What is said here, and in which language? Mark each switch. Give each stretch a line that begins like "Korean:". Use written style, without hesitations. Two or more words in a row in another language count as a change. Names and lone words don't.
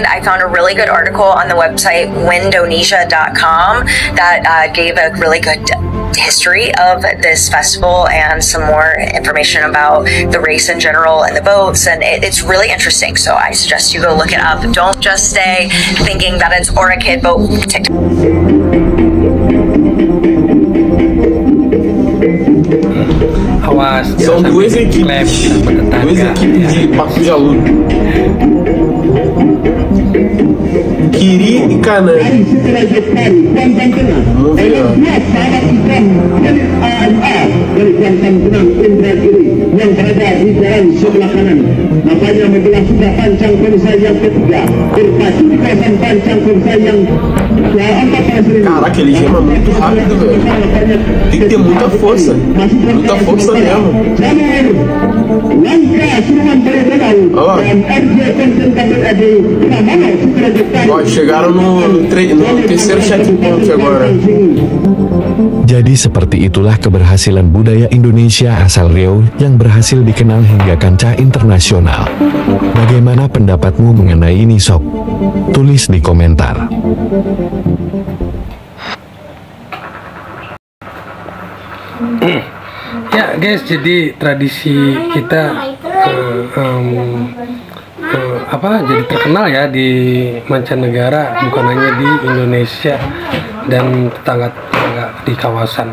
English: I found a really good article on the website windonesia.com that gave a really good history of this festival and some more information about the race in general and the boats, and it's really interesting, so I suggest you go look it up. Don't just stay thinking that it's Aura Kid boat TikTok.
Indonesian: Awas,
Portuguese: são duas equipes de Pacu Jalur que americana. Vamos ver, ó.
Indonesian: yang berada di jalan sebelah kanan. Makanya menjelang sudah pancang perisai yang ketiga berpacu di kawasan pancang perisai yang
Portuguese: Caraca, ele gema muito rápido, velho. Tem que ter muita força mesmo. Ó, chegaram no terceiro checkpoint agora.
Indonesian: Jadi seperti itulah keberhasilan budaya Indonesia asal Riau yang berhasil dikenal hingga kancah internasional. Bagaimana pendapatmu mengenai ini, Sob? Tulis di komentar. Ya guys, jadi tradisi kita jadi terkenal ya di mancanegara, bukan hanya di Indonesia dan tetangga-tetangga di kawasan.